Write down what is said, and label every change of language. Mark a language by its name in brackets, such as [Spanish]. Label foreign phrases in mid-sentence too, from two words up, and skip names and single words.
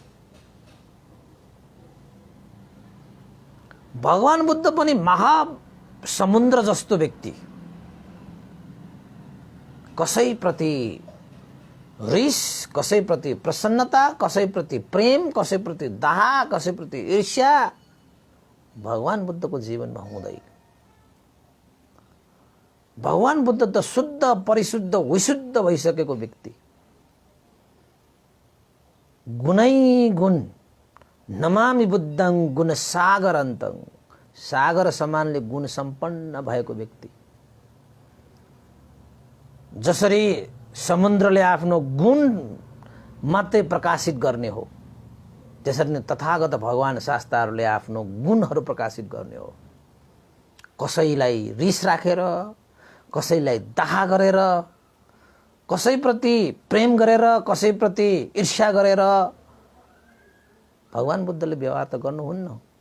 [Nepali] भगवान बुद्ध पनि समुद्र जस्तो व्यक्ति, कसैप्रति रिस, कसैप्रति प्रसन्नता, कसैप्रति प्रेम, कसैप्रति दाह, कसैप्रति ईर्ष्या भगवान बुद्धको जीवनमा हुँदैन। भगवान बुद्ध त शुद्ध परिशुद्ध विशुद्ध भइसकेको व्यक्ति, गुणै गुण, [Sanskrit] नमामि बुद्धं गुण सागर अन्तं, [Nepali] सागर समानले गुण सम्पन्न भएको व्यक्ति। जसरी समुद्रले आफ्नो गुण मात्रै प्रकाशित गर्ने हो, त्यसरी नै तथागत भगवान शास्त्रहरूले आफ्नो गुणहरू प्रकाशित गर्ने हो। कसैलाई रिस राखेर, कसैलाई दाह गरेर, कसैप्रति प्रेम गरेर, कसैप्रति ईर्ष्या गरेर भगवान बुद्धले व्यवहार त गर्नुहुन्न।